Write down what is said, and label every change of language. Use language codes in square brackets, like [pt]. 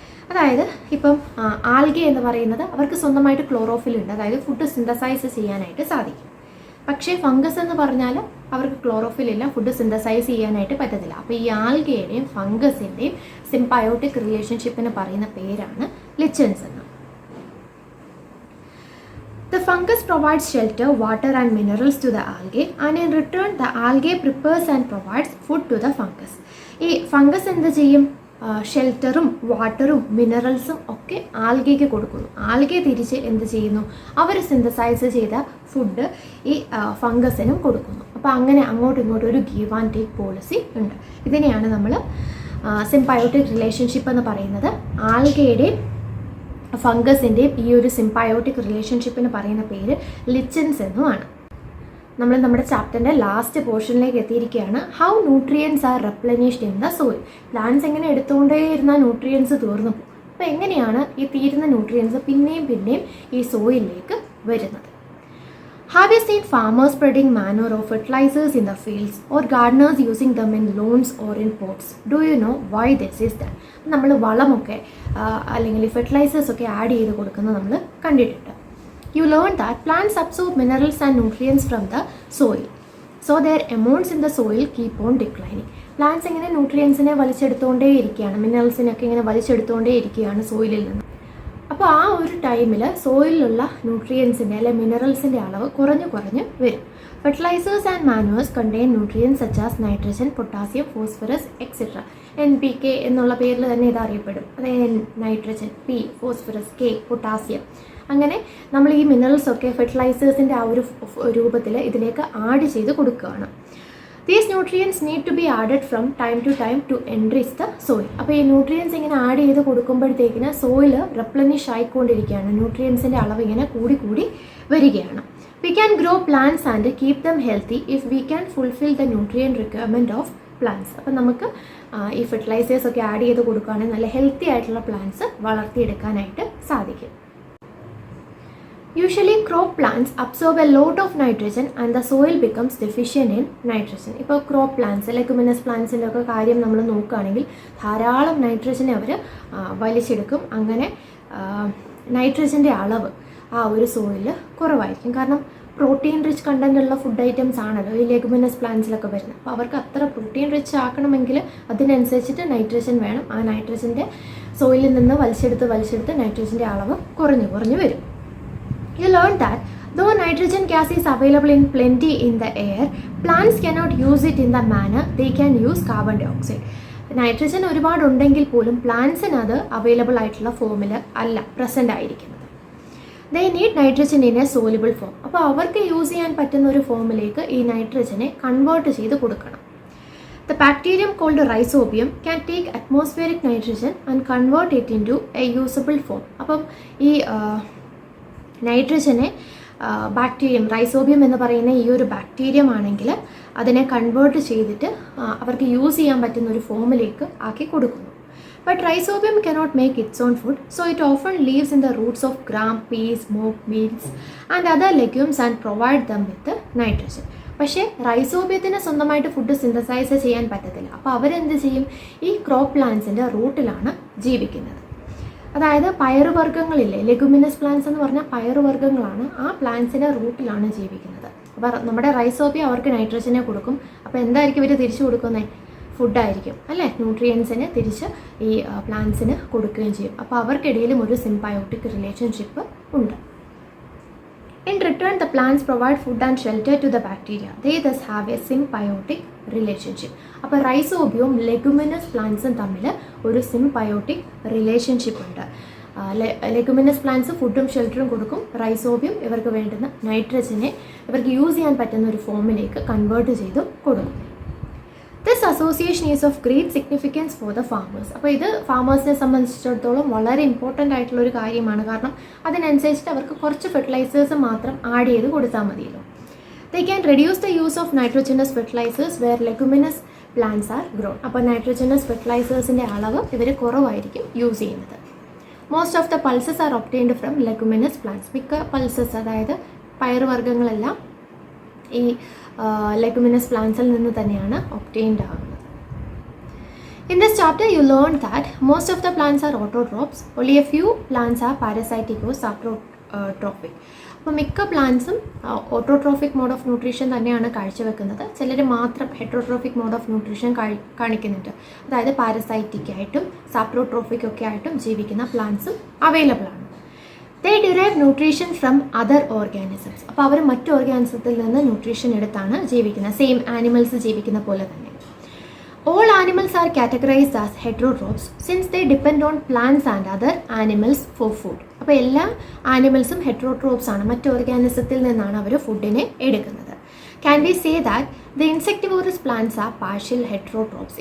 [ml] അതായത് ഇപ്പം ആൽഗെ എന്ന് പറയുന്നത് അവർക്ക് സ്വന്തമായിട്ട് ക്ലോറോഫിൽ ഉണ്ട്, അതായത് ഫുഡ് സിന്തസൈസ് ചെയ്യാനായിട്ട് സാധിക്കും. പക്ഷേ ഫംഗസ് എന്ന് പറഞ്ഞാൽ അവർക്ക് ക്ലോറോഫിൽ ഇല്ല, ഫുഡ് സിന്തസൈസ് ചെയ്യാനായിട്ട് പറ്റത്തില്ല. അപ്പോൾ ഈ ആൽഗയുടെയും ഫംഗസിൻ്റെയും സിംബയോട്ടിക് റിലേഷൻഷിപ്പിന് പറയുന്ന പേരാണ് ലിച്ചൻസ് എന്ന്. [en] The fungus provides shelter, water and minerals to the algae, and in return the algae prepares and provides food to the fungus. [ml] ഈ ഫംഗസ് എന്ത് ചെയ്യും? ഷെൽറ്ററും വാട്ടറും മിനറൽസും ഒക്കെ ആൽഗയ്ക്ക് കൊടുക്കുന്നു. ആൽഗെ തിരിച്ച് എന്ത് ചെയ്യുന്നു? അവർ സിന്തസൈസ് ചെയ്ത ഫുഡ് ഈ ഫംഗസിനും കൊടുക്കുന്നു. അപ്പോൾ അങ്ങനെ അങ്ങോട്ടും ഇങ്ങോട്ടും ഒരു ഗീവ് ആൻഡ് ടേക്ക് പോളിസി ഉണ്ട്. ഇതിനെയാണ് നമ്മൾ സിംബയോട്ടിക് റിലേഷൻഷിപ്പ് എന്ന് പറയുന്നത്. ആൽഗയുടെയും ഫംഗസിൻ്റെയും ഈ ഒരു സിംബയോട്ടിക് റിലേഷൻഷിപ്പിന് പറയുന്ന പേര് ലിച്ചൻസ് എന്നുമാണ്. നമ്മൾ നമ്മുടെ ചാപ്റ്ററിൻ്റെ ലാസ്റ്റ് പോർഷനിലേക്ക് എത്തിയിരിക്കുകയാണ്. [en] How nutrients are replenished in the soil. [ml] Plants എങ്ങനെ എടുത്തുകൊണ്ടേ ഇരുന്ന ന്യൂട്രിയൻസ് തീർന്നു പോകും. അപ്പോൾ എങ്ങനെയാണ് ഈ തീരുന്ന ന്യൂട്രിയൻസ് പിന്നെയും ഈ സോയിലിലേക്ക് വരുന്നത്? [en] Have you seen farmers spreading manure or fertilizers in the fields or gardeners using them in lawns or in pots? Do you know why this is done? [ml] നമ്മൾ വളമൊക്കെ അല്ലെങ്കിൽ ഫെർട്ടിലൈസേഴ്സ് ഒക്കെ ആഡ് ചെയ്ത് കൊടുക്കുന്നത് നമ്മൾ കണ്ടിട്ടുണ്ട്. [en] You learned that plants absorb minerals and nutrients from the soil. So their amounts in the soil keep on declining. [ml] Plants ഇങ്ങനെ ന്യൂട്രിയൻസിനെ വലിച്ചെടുത്തുകൊണ്ടേ ഇരിക്കുകയാണ്, മിനറൽസിനൊക്കെ ഇങ്ങനെ വലിച്ചെടുത്തുകൊണ്ടേ ഇരിക്കുകയാണ് സോയിലിൽ നിന്ന്. അപ്പോൾ ആ ഒരു ടൈമിൽ സോയിലുള്ള ന്യൂട്രിയൻസിൻ്റെ അല്ലെങ്കിൽ മിനറൽസിൻ്റെ അളവ് കുറഞ്ഞു വരും. [en] Fertilisers and manures contain nutrients such as nitrogen, potassium, phosphorus etcetera. [ml] NPK എന്നുള്ള പേരിൽ തന്നെ ഇത് അറിയപ്പെടും. അതായത് nitrogen, P, phosphorus, K, potassium. അങ്ങനെ നമ്മൾ ഈ മിനറൽസൊക്കെ ഫെർട്ടിലൈസേഴ്സിൻ്റെ ആ ഒരു രൂപത്തിൽ ഇതിലേക്ക് ആഡ് ചെയ്ത് കൊടുക്കുകയാണ്. [en] These nutrients need to be added from time to time to enrich the soil. [ml] അപ്പോൾ ഈ ന്യൂട്രിയൻസ് ഇങ്ങനെ ആഡ് ചെയ്ത് കൊടുക്കുമ്പോഴത്തേക്കിന് സോയിൽ റെപ്ലനിഷ് ആയിക്കൊണ്ടിരിക്കുകയാണ്, ന്യൂട്രിയൻസിൻ്റെ അളവ് ഇങ്ങനെ കൂടി വരികയാണ്. [en] We can grow plants and keep them healthy if we can fulfill the nutrient requirement of plants. [ml] അപ്പോൾ നമുക്ക് ഈ ഫെർട്ടിലൈസേഴ്സ് ഒക്കെ ആഡ് ചെയ്ത് കൊടുക്കുകയാണെങ്കിൽ നല്ല ഹെൽത്തി ആയിട്ടുള്ള പ്ലാന്റ്സ് വളർത്തിയെടുക്കാനായിട്ട് സാധിക്കും. [en] Usually crop plants absorb a lot of nitrogen and the soil becomes deficient in nitrogen. [ml] ഇപ്പോൾ ക്രോപ്പ് പ്ലാന്റ്സ്, ലെഗുമിനസ് പ്ലാന്റ്സിൻ്റെ ഒക്കെ കാര്യം നമ്മൾ നോക്കുകയാണെങ്കിൽ ധാരാളം നൈട്രജനെ അവർ വലിച്ചെടുക്കും. അങ്ങനെ നൈട്രജൻ്റെ അളവ് ആ ഒരു സോയിലിൽ കുറവായിരിക്കും. കാരണം പ്രോട്ടീൻ റിച്ച് കണ്ടൻറ്റുള്ള ഫുഡ് ഐറ്റംസ് ആണല്ലോ ഈ ലെഗുമിനസ് പ്ലാന്റ്സിലൊക്കെ വരുന്നത്. അപ്പോൾ അവർക്ക് അത്ര പ്രോട്ടീൻ റിച്ച് ആക്കണമെങ്കിൽ അതിനനുസരിച്ചിട്ട് നൈട്രജൻ വേണം. ആ നൈട്രജൻ്റെ സോയിലിൽ നിന്ന് വലിച്ചെടുത്ത് നൈട്രജൻ്റെ അളവ് കുറഞ്ഞു വരും. [en] You learned that though nitrogen gas is available in plenty in the air, plants cannot use it in the manner they can use carbon dioxide. [ml] Nitrogen ഒരുപാടുണ്ടെങ്കിൽ പോലും പ്ലാന്റ്സിന് അത് അവൈലബിൾ ആയിട്ടുള്ള ഫോമിൽ അല്ല പ്രസൻ്റ് ആയിരിക്കുന്നത്. [en] They need nitrogen in a soluble form. [ml] അപ്പോൾ അവർക്ക് use ചെയ്യാൻ പറ്റുന്ന ഒരു ഫോമിലേക്ക് ഈ നൈട്രജനെ കൺവേർട്ട് ചെയ്ത് കൊടുക്കണം. [en] The bacterium called rhizobium can take atmospheric nitrogen and convert it into a usable form. [ml] അപ്പം ഈ നൈട്രജനെ ബാക്ടീരിയം, റൈസോബിയം എന്ന് പറയുന്ന ഈ ഒരു ബാക്ടീരിയം ആണെങ്കിൽ അതിനെ കൺവേർട്ട് ചെയ്തിട്ട് അവർക്ക് യൂസ് ചെയ്യാൻ പറ്റുന്ന ഒരു ഫോമിലേക്ക് ആക്കി കൊടുക്കുന്നു. [en] But rhizobium cannot make its own food, so it often lives in the roots of gram, peas, mock, meals and other legumes and provide them with nitrogen. [ml] പക്ഷേ റൈസോബിയത്തിന് സ്വന്തമായിട്ട് ഫുഡ് സിന്തസൈസ് ചെയ്യാൻ പറ്റത്തില്ല. അപ്പോൾ അവരെന്ത് ചെയ്യും? ഈ ക്രോപ്പ് പ്ലാന്റ്സിൻ്റെ റൂട്ടിലാണ് ജീവിക്കുന്നത്. അതായത് പയറുവർഗ്ഗങ്ങളില്ലേ, ലെഗുമിനസ് പ്ലാന്റ്സ് എന്ന് പറഞ്ഞാൽ പയറുവർഗ്ഗങ്ങളാണ്. ആ പ്ലാന്റ്സിൻ്റെ റൂട്ടിലാണ് ജീവിക്കുന്നത്. അപ്പോൾ നമ്മുടെ റൈസോബിയ അവർക്ക് നൈട്രജനെ കൊടുക്കും. അപ്പോൾ എന്തായിരിക്കും ഇവർ തിരിച്ചു കൊടുക്കുന്നത്? ഫുഡായിരിക്കും അല്ലേ, ന്യൂട്രിയൻസിന് തിരിച്ച് ഈ പ്ലാന്റ്സിന് കൊടുക്കുകയും ചെയ്യും. അപ്പോൾ അവർക്കിടയിലും ഒരു സിംബയോട്ടിക് റിലേഷൻഷിപ്പ് ഉണ്ട്. [en] In return, the plants provide food and shelter to the bacteria. They thus have a symbiotic relationship. [ml] അപ്പോൾ റൈസോബിയവും ലെഗുമിനസ് പ്ലാന്റ്സും തമ്മിൽ ഒരു സിംബയോട്ടിക് റിലേഷൻഷിപ്പ് ഉണ്ട്. ലെഗുമിനസ് പ്ലാന്റ്സ് ഫുഡും ഷെൽട്ടറും കൊടുക്കും. റൈസോബിയം ഇവർക്ക് വേണ്ടുന്ന നൈട്രജനെ ഇവർക്ക് യൂസ് ചെയ്യാൻ പറ്റുന്ന ഒരു ഫോമിലേക്ക് കൺവേർട്ട് ചെയ്തും കൊടുക്കും. [en] This association is of great significance for the farmers. [ml] അപ്പോൾ ഇത് ഫാമേഴ്സിനെ സംബന്ധിച്ചിടത്തോളം വളരെ ഇമ്പോർട്ടൻ്റ് ആയിട്ടുള്ളൊരു കാര്യമാണ്. കാരണം അതിനനുസരിച്ചിട്ട് അവർക്ക് കുറച്ച് ഫെർട്ടിലൈസേഴ്സ് മാത്രം ആഡ് ചെയ്ത് കൊടുത്താൽ മതിയല്ലോ. [en] They can reduce the use of nitrogenous fertilizers where leguminous plants are grown. [ml] അപ്പോൾ നൈട്രോജനസ് ഫെർട്ടിലൈസേഴ്സിൻ്റെ അളവ് ഇവർ കുറവായിരിക്കും യൂസ് ചെയ്യുന്നത്. [en] Most of the pulses are obtained from leguminous plants. [ml] മിക്ക പൾസസ്, അതായത് പയറുവർഗ്ഗങ്ങളെല്ലാം ഈ ലെഗുമിനസ് പ്ലാന്റ്സിൽ നിന്ന് തന്നെയാണ് ഒബ്റ്റെയിൻഡ് ആകുന്നത്. [en] In this chapter you learned that most of the plants are autotrophs. Only a few plants are parasitic or saprotrophic. [ml] അപ്പോൾ മിക്ക പ്ലാന്റ്സും autotrophic mode of nutrition തന്നെയാണ് കാഴ്ചവെക്കുന്നത്. ചിലർ മാത്രം ഹെട്രോട്രോഫിക് മോഡ് ഓഫ് ന്യൂട്രീഷൻ കാണിക്കുന്നുണ്ട്. അതായത് പാരസൈറ്റിക് ആയിട്ടും സാപ്രോട്രോഫിക് ഒക്കെ ആയിട്ടും ജീവിക്കുന്ന പ്ലാന്റ്സും അവൈലബിൾ ആണ്. [en] They derive nutrition from other organisms. [ml] അപ്പോൾ അവർ മറ്റു ഓർഗാനിസത്തിൽ നിന്ന് ന്യൂട്രീഷൻ എടുത്താണ് ജീവിക്കുന്നത്, സെയിം ആനിമൽസ് ജീവിക്കുന്ന പോലെ തന്നെ. [en] All animals are categorized as heterotrophs since they depend on plants and other animals for food. [ml] അപ്പോൾ എല്ലാ ആനിമൽസും ഹെട്രോട്രോപ്സ് ആണ്, മറ്റ് ഓർഗാനിസത്തിൽ നിന്നാണ് അവർ ഫുഡിനെ എടുക്കുന്നത്. [en] Can we say that the insectivorous plants are partial heterotrophs?